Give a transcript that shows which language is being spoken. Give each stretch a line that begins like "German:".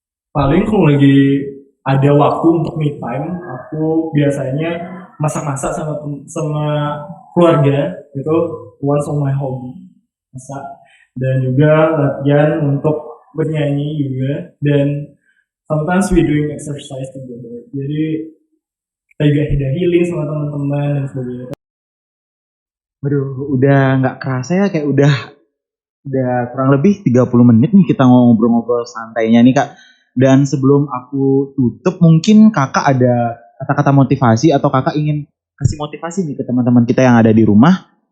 Indonesian: Paling kalau lagi ada waktu untuk me time, aku biasanya masak-masak sama keluarga. Itu
English: one of my hobby,
Indonesian: masak. Dan juga latihan untuk bernyanyi juga. Dan
English: sometimes we doing exercise together.
Indonesian: Jadi kita juga ada healing sama teman-teman dan sebagainya. Waduh, udah nggak kerasa ya, kayak udah kurang lebih 30 menit nih kita ngobrol-ngobrol santainya nih Kak. Dan sebelum aku tutup, mungkin Kakak ada kata-kata motivasi atau Kakak ingin kasih motivasi nih ke teman-teman kita yang ada di rumah.